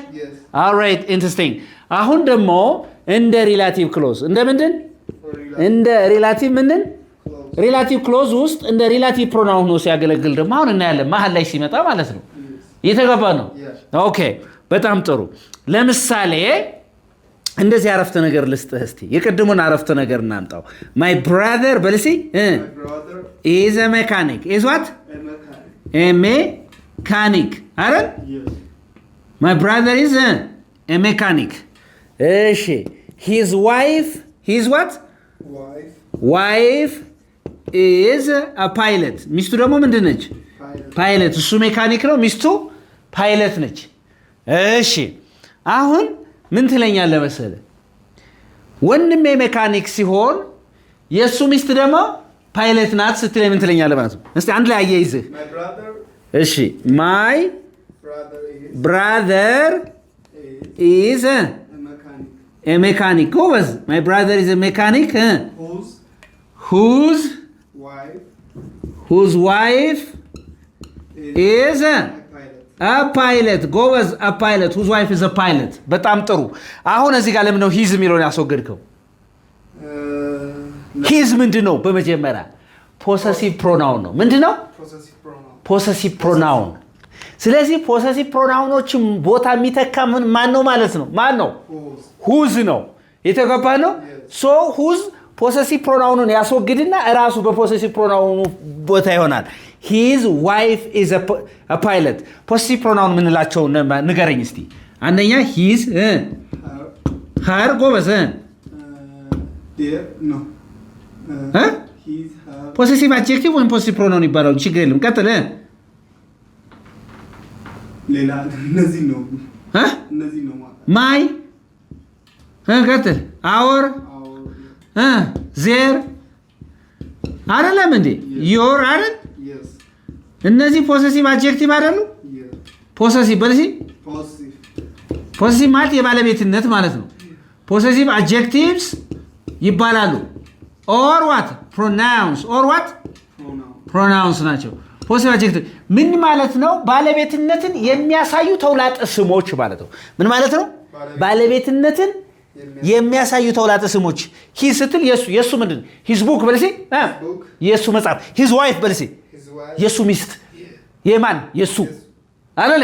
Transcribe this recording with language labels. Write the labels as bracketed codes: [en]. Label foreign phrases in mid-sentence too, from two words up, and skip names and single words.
[en] alright interesting። [am] አሁን ደግሞ እንደ [en] relative clause [am] እንደምንድን እንደ ሪላቲቭ ምንድን [en] relative clause [am] ውስጥ እንደ [en] relative pronoun [am] ሆኖ ሲያገለግል ደግሞ አሁን እናያለን መሀል ላይ ሲመጣ ማለት ነው። እየተገባ ነው? ኦኬ በጣም ጥሩ። ለምሳሌ እንደዚህ አረፍተ ነገር ልስጥህ እስቲ። የቅድሙን አረፍተ ነገር እናምጣው። [en] my brother [am] በልሲ [en] is a mechanic. is what? a mechanic አይደል? my brother is a mechanic. እሺ his wife what? wife is a pilot. [am] ሚስቱ ደግሞ ምንድን ነች? ፓይለት። እሱ ሜካኒክ ነው፣ ሚስቱ ፓይለት ነች። እሺ አሁን ምን ትለኛለህ መሰለህ? ወንድሜ ሜካኒክ ሲሆን የእሱ ሚስት ደግሞ ፓይለት ናት ስትለኝ ምን ትለኛለህ ማለት ነው? እስቲ አንድ ላይ አያይዝህ። እሺ [en] my brother is a mechanic. ጎበዝ። my brother is a mechanic. whose wife is a pilot. ጎበዝ። a pilot. whose wife is a pilot. [am] በጣም ጥሩ። አሁን እዚህ ጋር ለምን ነው ሂዝ የሚለውን ያስወገድከው? ሂዝ ምንድን ነው? በመጀመሪያ [en] possessive pronoun [am] ነው። ምንድን ነው? [en] possessive pronoun። [am] ስለዚህ ፖሰሲቭ ፕሮናውኖችን ቦታ የሚተካ ማን ነው ማለት ነው? ማን ነው? ሁዝ ነው። የተገባ ነው። ሶ ሁዝ ፖሰሲቭ ፕሮናውኑን ያስወግድና እራሱ በፖሰሲቭ ፕሮናውኑ ቦታ ይሆናል። [en] his wife is a pilot. possessive pronoun [am] ምንላቸው ንገረኝ እስቲ። አንደኛ [en] his her [am] ጎበዝ [en] possessive adjective [am] ወይም [en] possessive pronoun [am] ይባላል። ችግር የለም። ቀጥል። ሌላ እነዚህ ነው ማይ ቀጥል። [en] our their [am] አይደለም እንዴ your አይደል [en] Yes. [am] እነዚህ [en] possessive adjective [am] አይደሉ [en] Yes. [am] ፖሰሲቭ በልሲ [en] Positive. [am] ፖሰሲቭ ማለት የባለቤትነት ማለት ነው [en] possessive adjectives [am] ይባላሉ [en] or what pronouns or what Pronoun. [am] pronouns ናቸው [en] possessive adjective [am] ምን ማለት ነው ባለቤትነትን የሚያሳዩ ተውላጠ ስሞች ማለት ነው ምን ማለት ነው ባለቤትነትን የሚያሳዩ ተውላጠ ስሞች ሂ ስትል የሱ ምንድን [en] his book [am] በልሲ የሱ መጽሐፍ [en] his wife [am] በልሲ የሱ ሚስት የማን የሱ አይደለ